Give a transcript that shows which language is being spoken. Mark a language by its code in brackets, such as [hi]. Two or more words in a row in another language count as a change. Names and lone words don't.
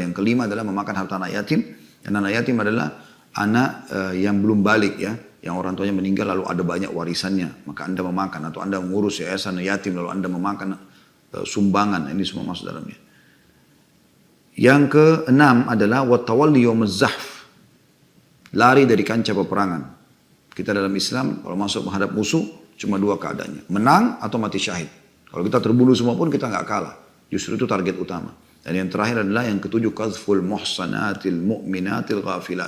[id] Yang kelima adalah memakan harta anak yatim. Dan anak yatim adalah anak yang belum balik ya, yang orang tuanya meninggal lalu ada banyak warisannya, maka anda memakan, atau anda mengurus yayasan yatim lalu anda memakan sumbangan. Ini semua masuk dalamnya. Yang keenam adalah [ar] والتولي يوم الزحف, [id] lari dari kancah peperangan. Kita dalam Islam kalau masuk menghadap musuh cuma 2 keadaannya. Menang atau mati syahid. Kalau kita terbunuh semua pun kita nggak kalah. Justru itu target utama. Dan yang terakhir adalah yang ketujuh, [ar] قذف المحصنات المؤمنات الغافلات.